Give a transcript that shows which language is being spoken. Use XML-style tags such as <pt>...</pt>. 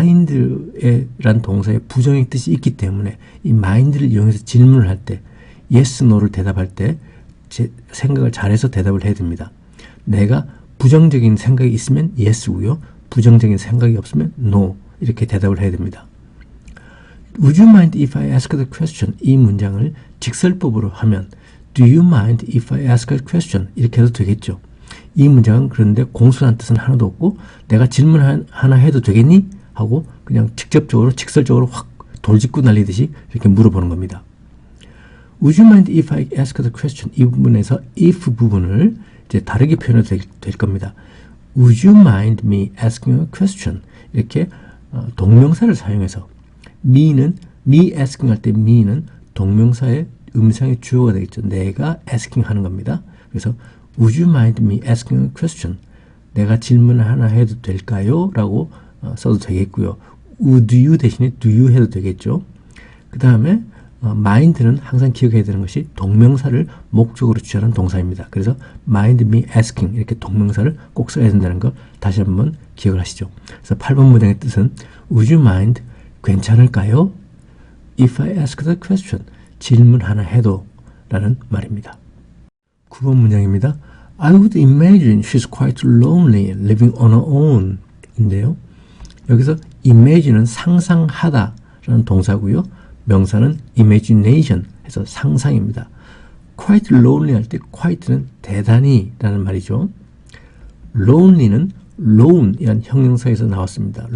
<ko>mind란 동사에 부정의 뜻이 있기 때문에 이 mind를 이용해서 질문을 할 때 yes, no를 대답할 때 제 생각을 잘해서 대답을 해야 됩니다. 내가 부정적인 생각이 있으면 yes고요. 부정적인 생각이 없으면 no 이렇게 대답을 해야 됩니다.</ko> <en>Would you mind if I ask the question?</en> <ko>이 문장을 직설법으로 하면</ko> <en>Do you mind if I ask a question?</en> <ko>이렇게 해도 되겠죠. 이 문장은 그런데 공손한 뜻은 하나도 없고 내가 질문 하나 해도 되겠니? 하고 그냥 직접적으로 직설적으로 확 돌직구 날리듯이 이렇게 물어보는 겁니다.</ko> <en>Would you mind if I ask the question?</en> <ko>이 부분에서 if 부분을 이제 다르게 표현해도 될 겁니다.</ko> <en>Would you mind me asking a question?</en> <ko>이렇게 동명사를 사용해서 me asking 할 때 me는 동명사의 음성의 주어가 되겠죠. 내가 asking 하는 겁니다. 그래서</ko> <en>Would you mind me asking a question?</en> <ko>내가 질문을 하나 해도 될까요? 라고 써도 되겠고요.</ko> <en>Would you</en> <ko>대신에</ko> <en>do you</en> <ko>해도 되겠죠. 그 다음에 mind는 항상 기억해야 되는 것이 동명사를 목적으로 취하는 동사입니다. 그래서 mind me asking 이렇게 동명사를 꼭 써야 된다는 걸 다시 한번 기억을 하시죠. 그래서 8번 문장의 뜻은</ko> <en>Would you mind?</en> <ko>괜찮을까요?</ko> <en>If I ask the question.</en> <ko>질문 하나 해도 라는 말입니다. 9번 문장입니다.</ko> <en>I would imagine she's quite lonely living on her own 인데요.</en> <ko>여기서 imagine은 상상하다 라는 동사고요. 명사는 imagination 해서 상상입니다. quite lonely 할 때 quite는 대단히 라는 말이죠. lonely는 lone 이란 형용사에서 나왔습니다.</ko>